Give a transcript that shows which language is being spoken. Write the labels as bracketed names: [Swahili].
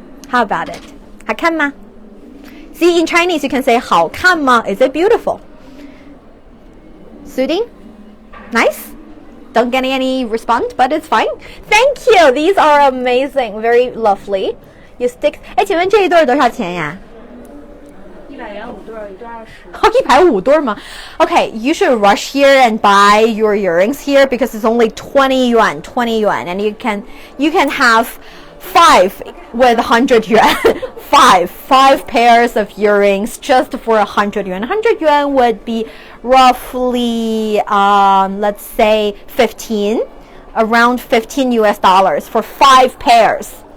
[English] How about it? [Chinese] 好看吗? [English] See, in Chinese you can say [Chinese] 好看吗? [English] Is it beautiful? Suiting? Nice? Don't get any response, but it's fine. Thank you. These are amazing, very lovely. You stick. [Chinese] 请问这一对多少钱呀？100元5对，一对20。 150对吗？ [English] Okay, you should rush here and buy your earrings here because it's only 20 yuan, and you can have 5 with 100 yuan. five pairs of earrings just for 100 yuan. 100 yuan would be roughly, let's say around $15 US for 5 pairs.